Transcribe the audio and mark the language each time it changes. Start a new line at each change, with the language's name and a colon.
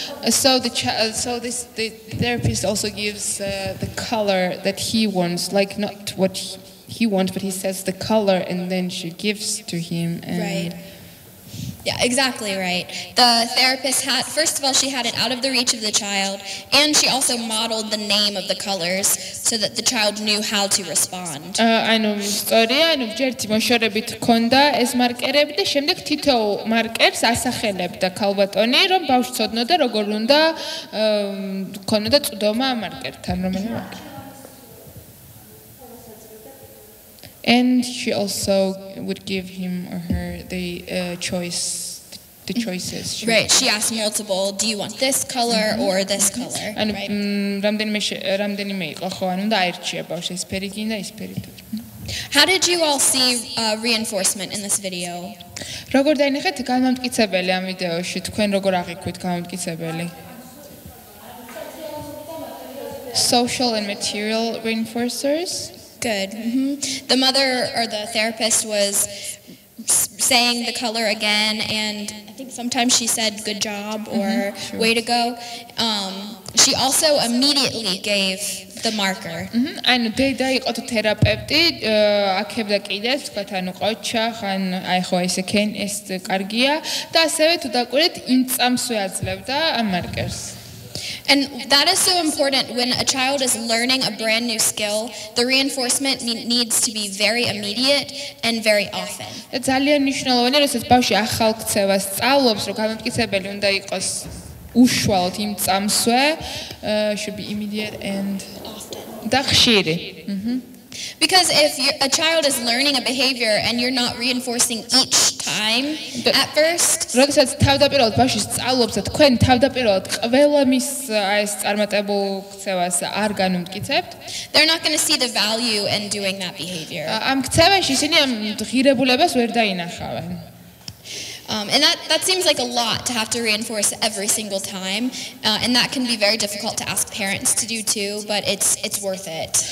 English: So the therapist also gives the color that he wants, like not what he wants, but he says the color, and then she gives to him. And Right. Yeah, exactly right. The therapist first of all, she had it out of the reach of the child, and she also modeled the name of the colors so that the child knew how to respond.
Georgian: ანუ ისტორია, ანუ ჯერთი მოშორებით ქონდა ეს მარკერები და შემდეგ თითოეულ მარკერს ასახელებდა ქალბატონი, რომ ბავშვი ცოდნოდა როგორ უნდა ქონოდა წვდომა მარკერთან, რომელი მარკერი.
English: And she also would give him or her the choices. Right, she asked multiple, do you want this color or this color?
Georgian: ანუ
English: Right.
Georgian: რამდენიმე იყო ხო, ანუ და აირჩია ბავშვი ეს ფერი გინდა ის ფერი.
English: How did you all see reinforcement in this video?
Georgian: როგორ დაინახეთ განმტკიცებელი ამ ვიდეოში, თქვენ როგორ აღიქვით განმტკიცებელი?
English: Social and material reinforcers. Good. The mother or the therapist was saying the color again, and I think sometimes she said good job or way to go. She also immediately gave the marker.
Georgian: ანუ დედა იყო თუ თერაპევტი, აქებდა კიდეც, თქვათ ანუ ყოჩა, ხან აი ხო ესე კენ ეს კარგია და ასევე თუ დაკვირდით იმ წამსვე აძლევდა ამ მარკერს.
English: And that is so important when a child is learning a brand new skill. The reinforcement needs to be very immediate and very often.
Georgian: ძალიან მნიშვნელოვანია, როდესაც ბავშვი ახალ ქცევას სწავლობს, რომ განმტკიცებელი უნდა იყოს უშუალოდ იმ წამსვე,
English: should be immediate and Often.
Georgian: და ხშირი.
English: Because if a child is learning a behavior and you're not reinforcing each time at first,
Georgian: როდესაც თავდაპირველად ბავშვი სწავლობს და თქვენ თავდაპირველად ყველა მის ეს წარმატებულ ქცევას არ განმტკიცებთ,
English: they're not going to see the value in doing that behavior.
Georgian: ამ ქცევაში ისინი ამ ღირებულებას ვერ დაინახავენ.
English: And that seems like a lot to have to reinforce every single time, and that can be very difficult to ask parents to do too, but it's worth it.